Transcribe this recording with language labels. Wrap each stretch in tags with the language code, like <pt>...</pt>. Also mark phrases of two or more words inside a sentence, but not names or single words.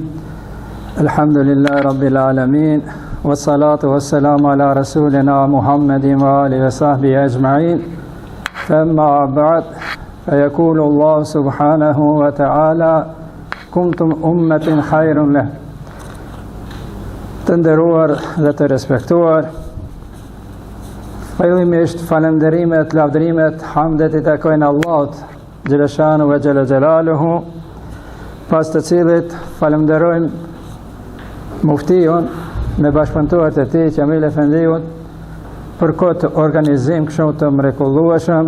<ar>الحمد لله رب العالمين. والصلاة والسلام على رسولنا محمد وآله وصحبه أجمعين. أما بعد، فيقول الله سبحانه وتعالى: كنتم أمة خير له.</ar> <sq>Të nderuar dhe të respektuar, fillimisht falenderimet, lavdrimet, hamdet i takojnë Allahut</sq> <ar>جل شأنه وجل جلاله,</ar> <sq>pas të cilit falenderojmë muftion me bashkëpunëtorët e tij Qamil Efendiun për këtë organizim kështu të mrekullueshëm.</sq>